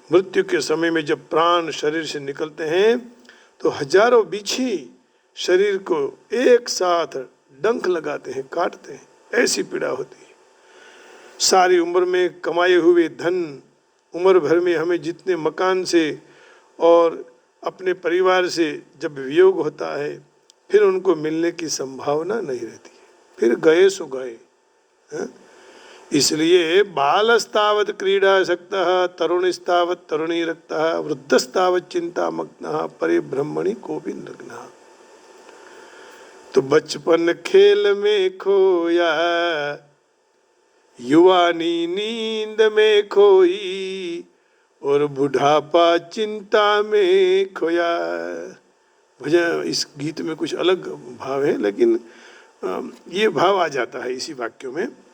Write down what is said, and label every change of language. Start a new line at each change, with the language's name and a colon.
Hindi: मृत्यु के समय में जब प्राण शरीर से निकलते हैं तो हजारों बिच्छी शरीर को एक साथ डंक लगाते हैं, काटते हैं, ऐसी पीड़ा होती है। सारी उम्र में कमाए हुए धन, उम्र भर में हमें जितने मकान से और अपने परिवार से जब वियोग होता है, फिर उनको मिलने की संभावना नहीं रहती है, फिर गए सो गए।
Sanskrit: इसलिए बालस्तावत् क्रीडासक्तः, तरुणस्तावत् तरुणीरक्तः, वृद्धस्तावत् चिंतामग्नः, परिब्रह्मणि कोपि निमग्नः।
Hindi: तो बचपन खेल में खोया, युवानी नींद में खोई, और बुढ़ापा चिंता में खोया। भजन इस गीत में कुछ अलग भाव है, लेकिन ये भाव आ जाता है इसी वाक्यों में।